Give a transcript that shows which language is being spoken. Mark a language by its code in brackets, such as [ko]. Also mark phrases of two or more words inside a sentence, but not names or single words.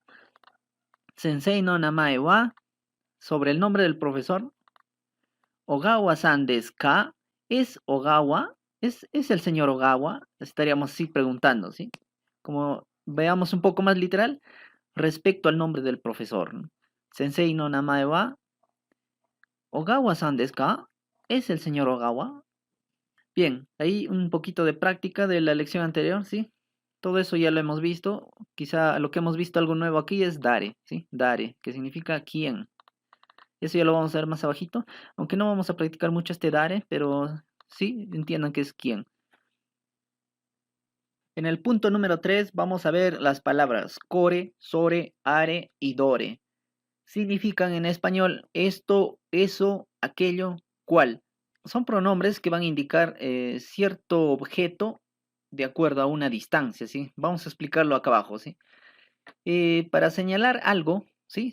[ja] 先生の名前は, [es] sobre el nombre del profesor. [ja] 小川さんですか? [es] ¿Es Ogawa? ¿Es el señor Ogawa? Estaríamos así preguntando, ¿sí? Como veamos un poco más literal, respecto al nombre del profesor, ¿no? [ja] 先生の名前は小川さんですか? [es] ¿Es el señor Ogawa? Bien, ahí un poquito de práctica de la lección anterior, ¿sí? Todo eso ya lo hemos visto. Quizá lo que hemos visto algo nuevo aquí es dare, ¿sí? Dare, que significa quién. Eso ya lo vamos a ver más abajito, aunque no vamos a practicar mucho este dare, pero sí entiendan que es quién. En el punto número 3 vamos a ver las palabras [ja] これ、それ、あれ [es] y dore. Significan en español esto, eso, aquello, cual. Son pronombres que van a indicar cierto objeto de acuerdo a una distancia, ¿sí? Vamos a explicarlo acá abajo, ¿sí? Para señalar algo, ¿sí?